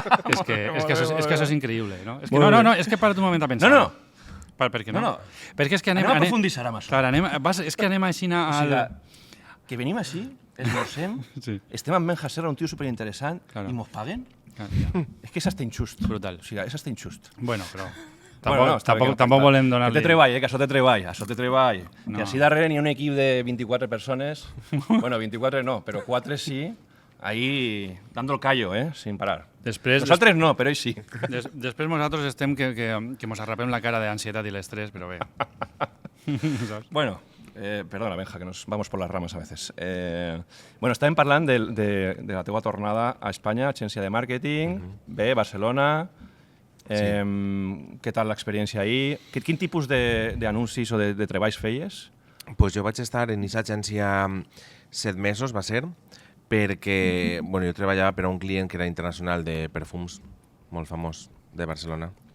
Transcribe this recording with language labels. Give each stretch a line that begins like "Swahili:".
Spanish: Es que eso es increïble, ¿no? Es que no, es que para un moment a pensar. No.
Catalan: Per què no? Perquè és que anem a profunditzar amb això. Clar, és que anem així que venim així, esmorzem, estem amb Benjaserra, un tio superinteressant, i mos paguen? És que és hasta injust. Brutal. O sigui, és hasta injust. Bueno, però... Tampoc volem donar-li... Que té treball, que això té treball. No. Que així darrere n'hi ha un equip de 24 persones. Bueno, 24 no, però 4 sí.
Spanish: Ahí dando el callo, sin parar.
Catalan: Nosaltres no, però ells sí. Després nosaltres estem que mos arrapem la cara d'ansietat i l'estrès, però bé.
Spanish: Bueno, perdona, Benja, que nos vamos por las ramas a veces.
Catalan: Bueno, estàvem parlant de la teua tornada a Espanya, agència de màrqueting, bé, Barcelona... Què tal l'experiència ahir? Quin tipus d'anuncis o de treballs feies? Pues jo vaig estar en aquesta agència 7 mesos, va ser, perquè jo treballava per a un client que era internacional de perfums, molt famós, de Barcelona.